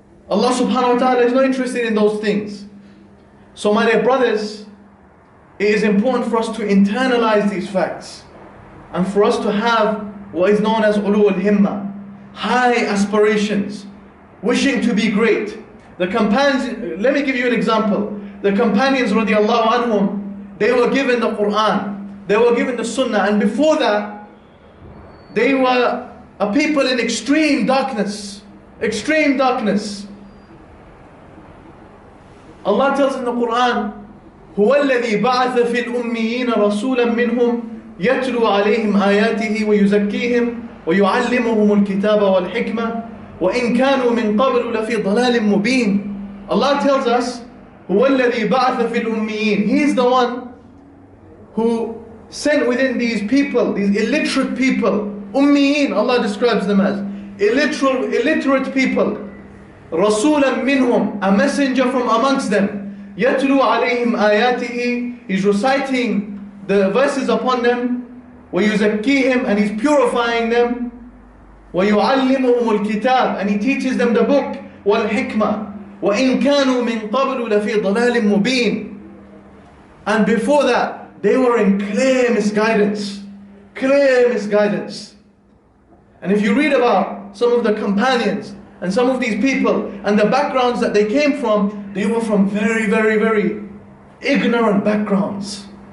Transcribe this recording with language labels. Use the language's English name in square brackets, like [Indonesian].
[English] Allah subhanahu wa ta'ala is not interested in those things. So my dear brothers, it is important for us to internalize these facts and for us to have what is known as ulul himma, high aspirations, wishing to be great. The companions, let me give you an example. The companions radiallahu anhum, they were given the Quran, they were given the Sunnah, and before that, they were a people in extreme darkness. Extreme darkness. Allah tells in the Quran, [Arabic] هو الذي بعث في الأميين رسولا منهم يتلو عليهم آياته ويزكيهم ويعلمهم الكتاب والحكمة وإن كانوا من قبل لفي ضلال مبين. [English] Allah tells us, [Arabic] هو الذي بعث في الأميين. [English] He is the one who sent within these people, these illiterate people. Ummiyin, Allah describes them as illiterate people. [Arabic] رسولا منهم, [English] a messenger from amongst them. [Arabic] يتلو عليهم آياته, [English] he's reciting the verses upon them. [Arabic] ويزكيهم, [English] and he's purifying them. [Arabic] ويعلمهم الكتاب, [English] and he teaches them the book. [Arabic] والحكمة وإن كانوا من قبل لفي ضلال مبين. [English] And before that, they were in clear misguidance. Clear misguidance. And if you read about some of the companions and some of these people and the backgrounds that they came from, they were from very, very, very ignorant backgrounds.